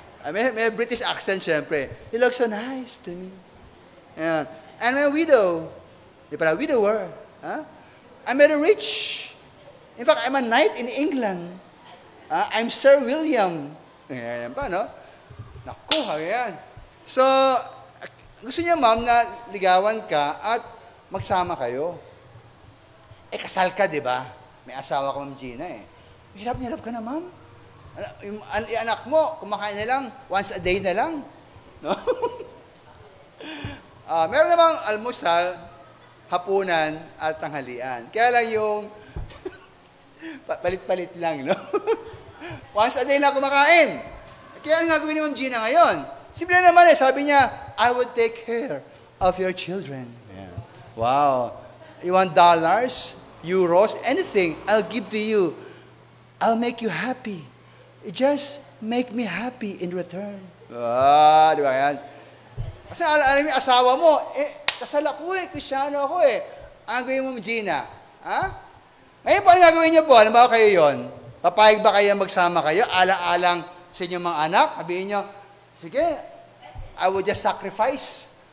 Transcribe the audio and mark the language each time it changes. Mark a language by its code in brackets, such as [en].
[tl] May British accent, syempre. [en] You look so nice to me. [tl] Ayan. [en] I'm a widow. [tl] Di pala, [en] widower. I'm very rich. In fact, I'm a knight in England. I'm Sir William. [tl] Ayan pa, no? Naku, ayan. So, gusto niya, Ma'am, na ligawan ka at magsama kayo. Kasal ka, di ba? May asawa ka, Ma'am Gina, Hirap ka na, Ma'am. Yung anak mo, kumakain na lang, [en] once a day [tl] na lang. No? Meron namang almusal, hapunan, at tanghalian. Kaya lang yung palit-palit lang, no? [en] Once a day [tl] na kumakain. Kaya ang gagawin ni Ma'am Gina ngayon? Simple naman sabi niya, [en] I will take care of your children. Yeah. Wow. You want dollars, euros, anything, I'll give to you. I'll make you happy. Just make me happy in return. [tl] Di ba yan? Kasi alam mo, asawa mo, kasal ako Kristiyano ako Ang gawin mo, Gina? Ngayon po, ano gagawin niyo po? Alam ba kayo yon? Papayag ba kayo magsama kayo? Alang-alang sa inyong mga anak? Sabihin niyo, sige, [en] I will just sacrifice.